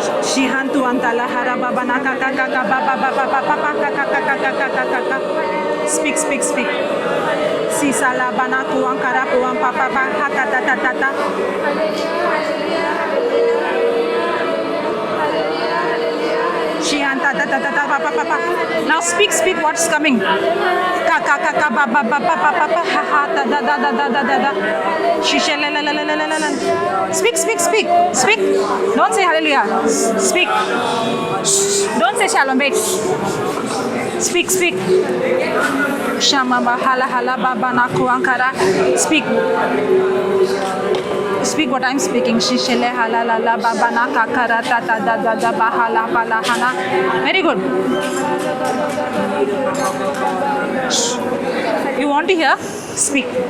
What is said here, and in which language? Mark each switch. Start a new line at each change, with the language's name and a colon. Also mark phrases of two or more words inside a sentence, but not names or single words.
English: Shihantu antala haraba banaka kaka baba baba baba kaka kaka kaka kaka. Speak, speak, speak. Sisala banaku ankara puan papa hata tata tata. Shihanta tata tata papa papa. Now speak, speak what's coming. Kaka kaka baba baba papa hata da da da da da da da. Shishela la la la la la la. Speak, speak, speak, speak. Don't say hallelujah. Speak. Don't say shalom. Wait. Speak, speak. Shama bahala hala baba naku ankara. Speak. Speak what I'm speaking. Shishele hala la la baba nakakara ta ta da da da bahala pala hana. Very good. You want to hear? Speak.